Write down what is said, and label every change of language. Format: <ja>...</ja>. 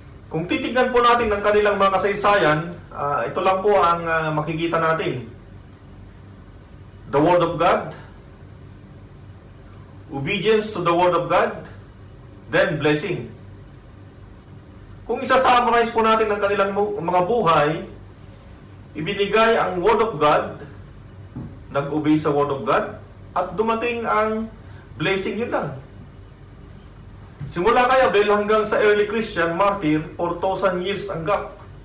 <tl>Kung titignan po natin ng kanilang mga kasaysayan, ito lang po ang makikita natin.</tl> <en>The Word of God, obedience to the Word of God, then blessing.</en> <tl>Kung isa-summarize po natin ng kanilang mga buhay, ibinigay ang Word of God, nag-obey sa Word of God, at dumating ang blessing, yun lang. Simula kay Abel hanggang sa early Christian martyr, 4,000 years ang gap.</tl>